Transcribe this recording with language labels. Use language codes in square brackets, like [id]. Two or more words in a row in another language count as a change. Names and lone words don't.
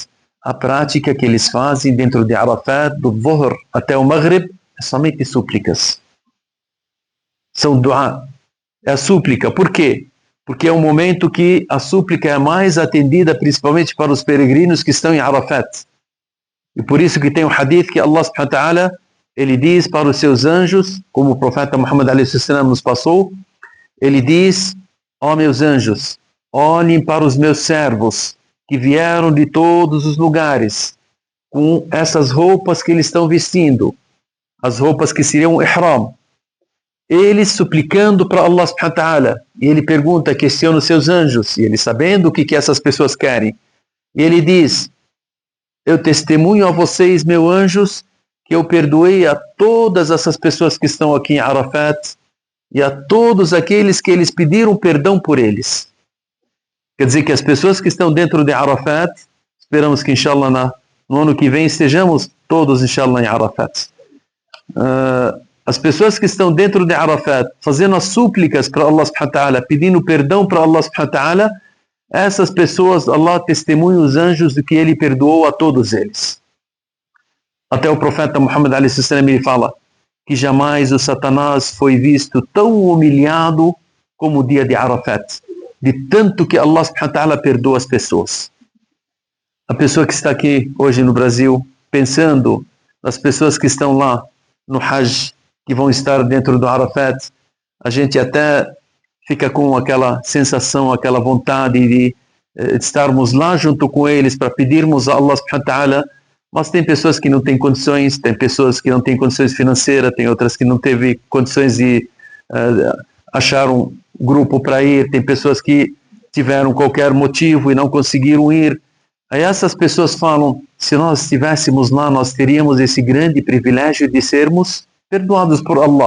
[pt] A prática que eles fazem dentro de Arafat, do Dhuhr até o Maghrib, é somente súplicas. São duá. É a súplica. Por quê? Porque é um momento que a súplica é mais atendida, principalmente para os peregrinos que estão em Arafat. E por isso que tem um hadith que Allah [ar] سبحانه وتعالى, [pt] ele diz para os seus anjos, como o profeta Muhammad a.s. nos passou, ele diz, ó meus anjos, olhem para os meus servos, que vieram de todos os lugares, com essas roupas que eles estão vestindo, as roupas que seriam ihram, eles suplicando para Allah [ar] سبحانه وتعالى, [pt] e ele pergunta, questiona os seus anjos, e ele sabendo o que essas pessoas querem, e ele diz, eu testemunho a vocês, meus anjos, que eu perdoei a todas essas pessoas que estão aqui em Arafat e a todos aqueles que eles pediram perdão por eles. Quer dizer que as pessoas que estão dentro de Arafat, esperamos que, inshallah, no ano que vem estejamos todos, inshallah, em Arafat. as pessoas que estão dentro de Arafat, fazendo as súplicas para Allah [ar] سبحانه وتعالى, [pt] pedindo perdão para Allah [ar] سبحانه وتعالى, [pt] essas pessoas, Allah testemunha os anjos de que Ele perdoou a todos eles. Até o profeta Muhammad a.s. ele fala que jamais o Satanás foi visto tão humilhado como o dia de Arafat, de tanto que Allah [ar] سبحانه وتعالى [pt] perdoa as pessoas. A pessoa que está aqui hoje no Brasil, pensando nas pessoas que estão lá no Hajj, que vão estar dentro do Arafat, a gente até fica com aquela sensação, aquela vontade de estarmos lá junto com eles para pedirmos a Allah [ar] سبحانه وتعالى, [pt] mas tem pessoas que não têm condições, tem pessoas que não têm condições financeiras, tem outras que não teve condições de achar um grupo para ir, tem pessoas que tiveram qualquer motivo e não conseguiram ir. Aí essas pessoas falam, se nós estivéssemos lá, nós teríamos esse grande privilégio de sermos perdoados por Allah.